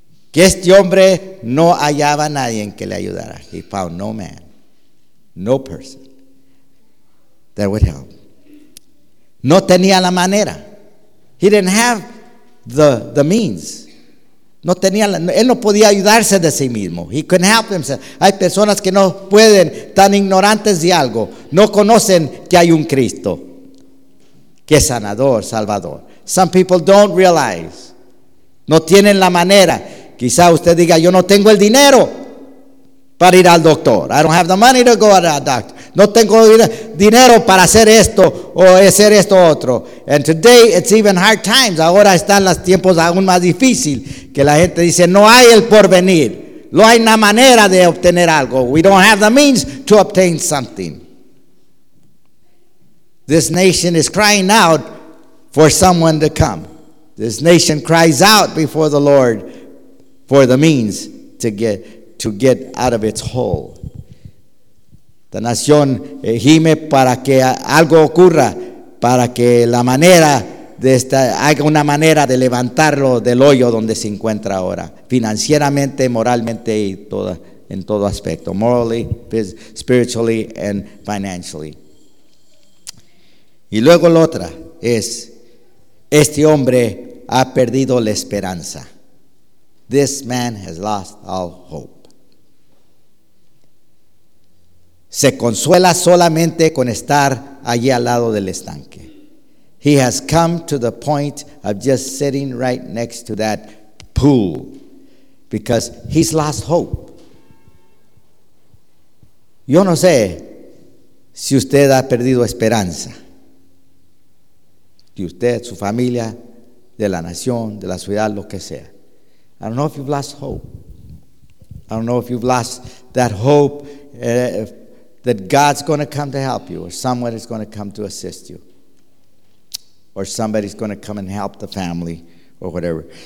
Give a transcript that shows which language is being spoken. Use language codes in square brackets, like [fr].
[es] Que este hombre no hallaba a nadie que le ayudara. [en] He found no man, no person that would help. [es] No tenía la manera. [en] He didn't have the means. [es] No tenía la, él no podía ayudarse de sí mismo. [en] He couldn't help himself. [es] Hay personas que no pueden, tan ignorantes de algo, no conocen que hay un Cristo, que es sanador, salvador. [en] Some people don't realize. [es] No tienen la manera. Quizá usted diga, yo no tengo el dinero para ir al doctor. [en] I don't have the money to go to a doctor. [es] No tengo dinero para hacer esto o hacer esto otro. [en] And today it's even hard times. [es] Ahora están los tiempos aún más difíciles, que la gente dice, no hay el porvenir. No hay una manera de obtener algo. [en] We don't have the means to obtain something. This nation is crying out for someone to come. This nation cries out before the Lord for the means to get out of its hole. [es] La nación gime para que algo ocurra, para que la manera de esta, haya una manera de levantarlo del hoyo donde se encuentra ahora, financieramente, moralmente y toda, en todo aspecto, [en] morally, spiritually and financially. [es] Y luego la otra es, este hombre ha perdido la esperanza. [en] This man has lost all hope. [es] Se consuela solamente con estar allí al lado del estanque. [en] He has come to the point of just sitting right next to that pool because he's lost hope. [es] Yo no sé si usted ha perdido esperanza. De usted, su familia, de la nación, de la ciudad, lo que sea. [en] I don't know if you've lost hope. I don't know if you've lost that hope that God's going to come to help you, or someone is going to come to assist you, or somebody's going to come and help the family, or whatever.